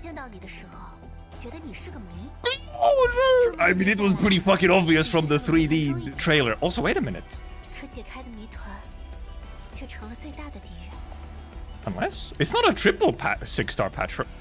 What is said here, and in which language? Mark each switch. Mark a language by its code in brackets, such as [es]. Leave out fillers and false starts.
[zh] 见到你的时候，觉得你是个谜。 [en] closure. I mean, it was pretty fucking obvious from the 3D trailer. Also, wait a minute. [zh] 可解开的谜团，却成了最大的敌人。 [en] Unless it's not a triple 6-star patch.